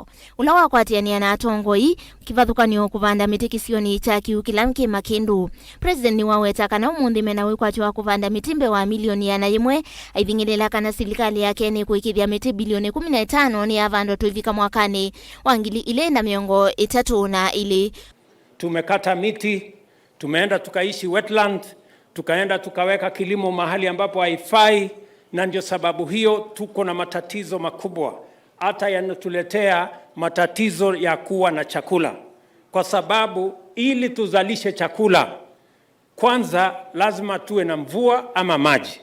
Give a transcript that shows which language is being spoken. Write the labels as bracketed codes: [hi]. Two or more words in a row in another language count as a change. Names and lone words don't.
[kam] Ula wakwatiania na atongoi kivathukanio kuvanda mĩtĩ kisioni cha kiukilamki MAKINDU. President ni waweta kana umundi mena wikwatiwa kuvanda mĩtĩ wa milioni 100 aithingilela kana serikali ya Kenya kuikithia mĩtĩ bilioni 15 ni avando tuivika mwakani wa 2032. [sw] Tumekata miti, tumeenda tukaishi wetland, tukaenda tukaweka kilimo mahali ambapo haifai, na ndio sababu hiyo tuko na matatizo makubwa, hata yanatuletea matatizo ya kuwa na chakula. Kwa sababu ili tuzalishe chakula, kwanza lazima tuwe na mvua ama maji.